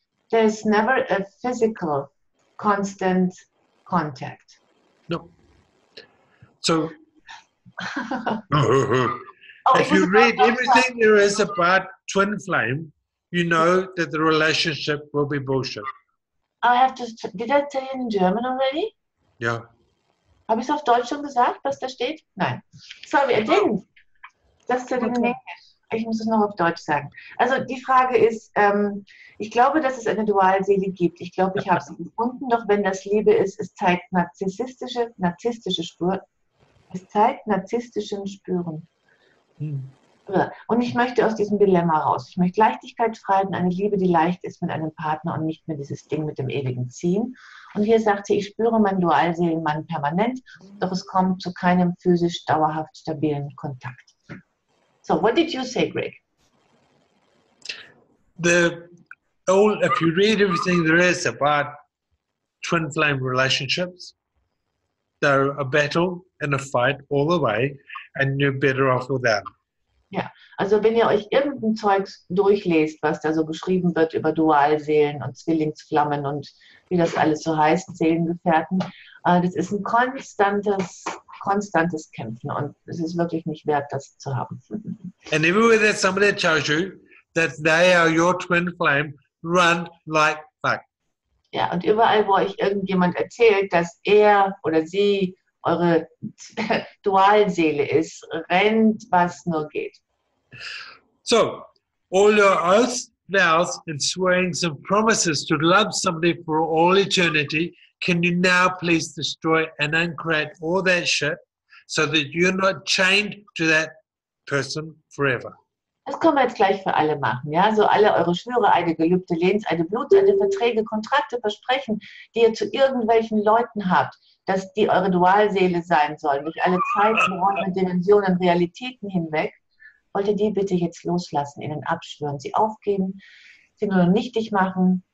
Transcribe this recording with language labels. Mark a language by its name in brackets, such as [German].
[English] There's never a physical constant contact. No. So Oh, if you read everything there is about twin flame, you know that the relationship will be bullshit. I have to. Did I tell you in German already? Yeah. [German] Habe ich es auf Deutsch schon gesagt, was da steht? Nein. [English] Sorry, I didn't. Just said it in English. [German] Ich muss es noch auf Deutsch sagen. Also die Frage ist, ich glaube, dass es eine Dualseele gibt. Ich glaube, ich habe sie gefunden. Doch wenn das Liebe ist, es zeigt narzisstische Spüren. Es zeigt narzisstischen Spüren. Und ich möchte aus diesem Dilemma raus. Ich möchte Leichtigkeit, Freiheit und eine Liebe, die leicht ist mit einem Partner und nicht mehr dieses Ding mit dem ewigen Ziehen. Und hier sagt sie, ich spüre meinen Dualseelenmann permanent, doch es kommt zu keinem physisch dauerhaft stabilen Kontakt. [English] So, what did you say, Greg? If you read everything there is about twin flame relationships, they're a battle and a fight all the way, and you're better off without them. [German] Ja, also wenn ihr euch irgendein Zeugs durchlest, was da so geschrieben wird über Dualseelen und Zwillingsflammen und wie das alles so heißt, Seelengefährten, das ist ein konstantes Kämpfen und es ist wirklich nicht wert, das zu haben. [English] And everywhere that somebody tells you that they are your twin flame, run like fuck. [German] Ja, und überall, wo euch irgendjemand erzählt, dass er oder sie eure Dualseele ist, rennt, was nur geht. [English] So, all your oaths, vows, and swearings and promises to love somebody for all eternity, can you now please destroy and uncreate all that shit so that you're not chained to that person forever? [German] Das können wir jetzt gleich für alle machen, ja? So alle eure Schwüre, Eide, Gelübde, Lehnseide, Blutseide, Verträge, Kontrakte, Versprechen, die ihr zu irgendwelchen Leuten habt, dass die eure Dualseele sein sollen, durch alle Zeiten, Räume, Dimensionen, Realitäten hinweg, wollt ihr die bitte jetzt loslassen, ihnen abschwören, sie aufgeben, sie nur nichtig machen